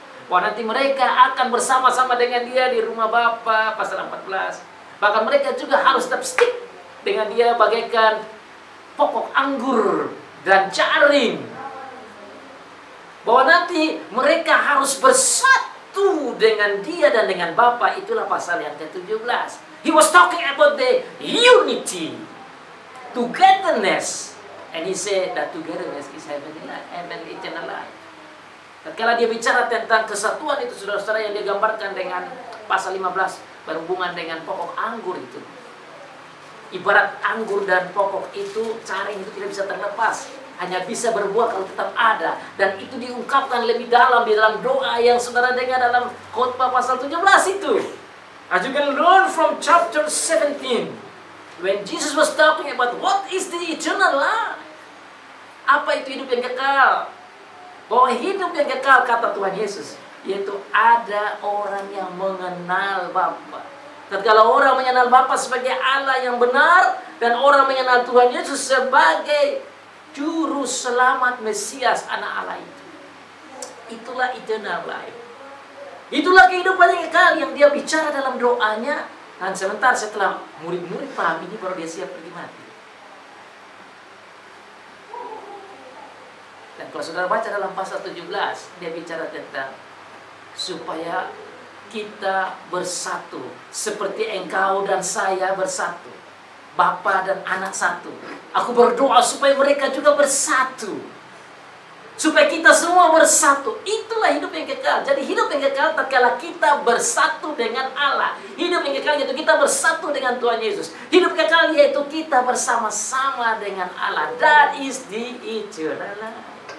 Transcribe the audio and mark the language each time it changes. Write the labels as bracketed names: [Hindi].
[Indonesian] Bahwa nanti mereka akan bersama-sama dengan dia di rumah Bapa, pasal 14. Bahkan mereka juga harus tetap stick dengan dia bagaikan pokok anggur dan jaring. Bahwa nanti mereka harus bersatu dengan dia dan dengan Bapa. Itulah pasal yang ke-17. [English] He was talking about the unity, togetherness. And he said that togetherness is heavenly life, heavenly eternal life. [Indonesian] Tatkala dia bicara tentang kesatuan itu, saudara-saudara, yang dia gambarkan dengan pasal 15 berhubungan dengan pokok anggur itu. Ibarat anggur dan pokok itu, caring itu tidak bisa terlepas. Hanya bisa berbuah kalau tetap ada. Dan itu diungkapkan lebih dalam di dalam doa yang saudara dengar dalam khotbah pasal 17 itu. [English] As you can learn from chapter 17. When Jesus was talking about what is the eternal life. [Indonesian] Apa itu hidup yang kekal? Bahwa hidup yang kekal, kata Tuhan Yesus, yaitu ada orang yang mengenal Bapa. Tatkala orang mengenal Bapa sebagai Allah yang benar, dan orang mengenal Tuhan Yesus sebagai juru selamat Mesias, anak Allah itu. Itulah [English] eternal life. [Indonesian] Itulah kehidupan yang kekal yang dia bicara dalam doanya. Dan sebentar setelah murid-murid paham ini, baru dia siap pergi mati. Dan kalau saudara baca dalam pasal 17, dia bicara tentang supaya kita bersatu seperti engkau dan saya bersatu, Bapa dan anak satu. Aku berdoa supaya mereka juga bersatu, supaya kita semua bersatu. Itulah hidup yang kekal. Jadi hidup yang kekal tatkala kita bersatu dengan Allah. Hidup yang kekal yaitu kita bersatu dengan Tuhan Yesus. Hidup kekal yaitu kita bersama-sama dengan Allah. [English] That is the eternal life.